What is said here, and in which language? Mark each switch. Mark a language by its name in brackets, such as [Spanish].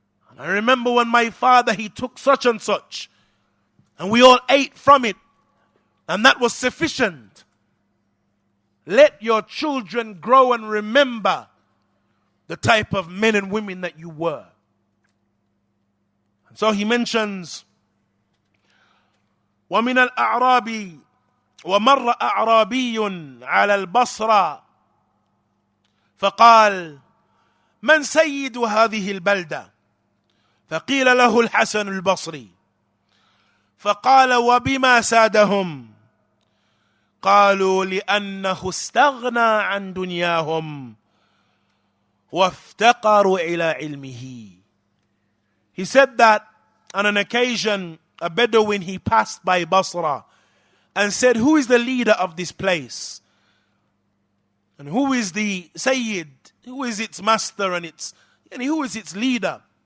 [English] And I remember when my father, he took such and such. And we all ate from it. And that was sufficient. Let your children grow and remember the type of men and women that you were. And so he mentions, [Arabic] وَمِنَ الْأَعْرَابِ وَمَرَّ أَعْرَابِيٌّ عَلَى الْبَصْرَةِ فقال من سيد هذه البلدة فقيل له الحسن البصري فقال وبما سادهم قالوا لأنه استغنى عن دنياهم وافتقروا إلى علمه. [English] He said that on an occasion a Bedouin, he passed by Basra and said, who is the leader of this place? And who is the Sayyid? Who is its master and who is its leader?